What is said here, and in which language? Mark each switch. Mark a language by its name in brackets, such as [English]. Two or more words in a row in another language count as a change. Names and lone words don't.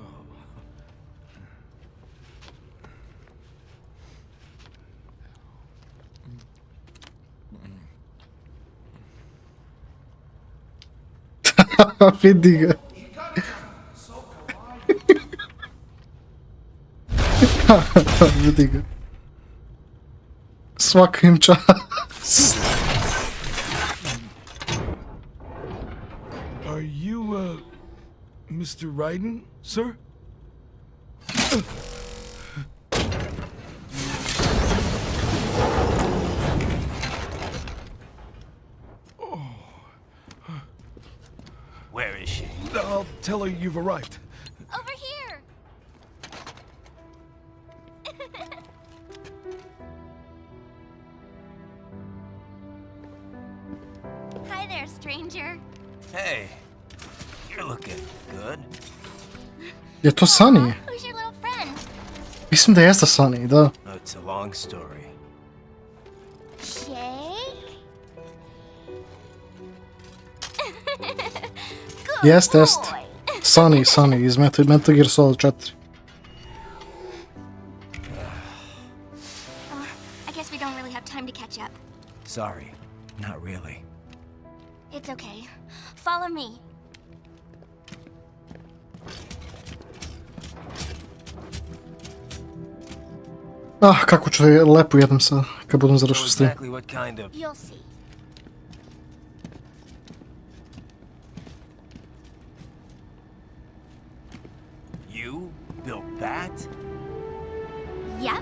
[Serbian] Vidi ga. Vidi ga. Svaka im čast. [English] Are you, Mr. Ryzen, sir? Where is she? I'll tell her you've arrived. Over here! Hi there, stranger. Hey, you're looking good. [Serbian] Je to Sunny? [English] Who's your little friend? [Serbian] Mislim da jeste Sunny, da. [English] It's a long story. Shake? [Serbian] Jest. Sunny iz Metal Gear Rising 4. [English] I guess we don't really have time to catch up. Sorry, not really. It's okay. Follow me. [Serbian] Kako ću lepo jednom sad, kad budem završio stream. [English] You'll see. You built that? Yep.